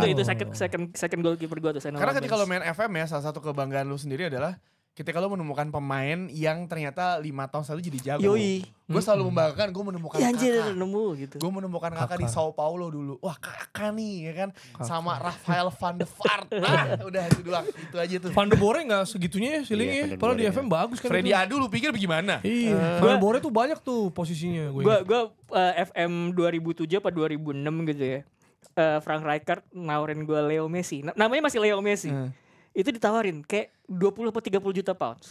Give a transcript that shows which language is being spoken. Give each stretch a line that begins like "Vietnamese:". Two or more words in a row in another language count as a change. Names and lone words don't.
Indonesian: Itu
English: second goalkeeper
Indonesian: gue tuh Sene Karena Lamens. ketika lo main FM ya, salah satu kebanggaan lu sendiri adalah ketika lo menemukan pemain yang ternyata 5 tahun lalu jadi jago. Yoi. Gue selalu membanggakan gue menemukan Ya anjir kakak. nemu gitu. Gue menemukan kakak di Sao Paulo dulu. Wah kakak nih ya kan. Sama Rafael van de Vaart. Nah, udah itu doang. Itu aja tuh. Van de Boer nggak segitunya ya Iya, ceilingnya. Van de Padahal di Boer, FM ya. bagus kan. Freddy itu. Adu lu pikir bagaimana? Iya, Van de Boer tuh banyak tuh posisinya gue. Gue FM 2007 apa 2006 gitu ya. Frank Rijkaard nawarin gue Leo Messi. Namanya masih Leo Messi. Itu ditawarin kayak 20 atau 30 juta pounds.